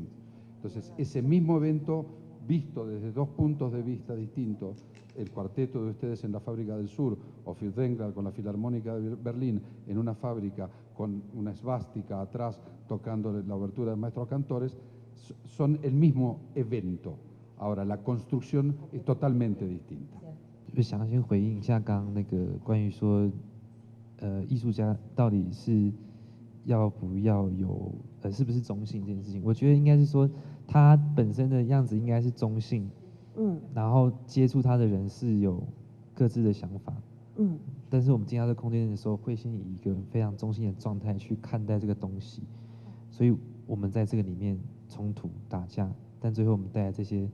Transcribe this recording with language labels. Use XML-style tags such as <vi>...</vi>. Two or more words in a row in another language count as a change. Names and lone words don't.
<es>Entonces, ese mismo evento, visto desde 2 puntos de vista distintos, el cuarteto de ustedes en la Fábrica del Sur, o Furtwängler con la Filarmónica de Berlín, en una fábrica con una esvástica atrás, tocando la obertura de Maestros Cantores, son el mismo evento. Ahora, la construcción es totalmente distinta.</es> <zh>就想先回应一下刚刚那个关于说，艺术家到底是要不要有是不是中性这件事情，我觉得应该是说他本身的样子应该是中性，然后接触他的人是有各自的想法，但是我们进到这个空间的时候，会先以一个非常中性的状态去看待这个东西，所以我们在这个里面冲突打架，但最后我们带来这些。</zh>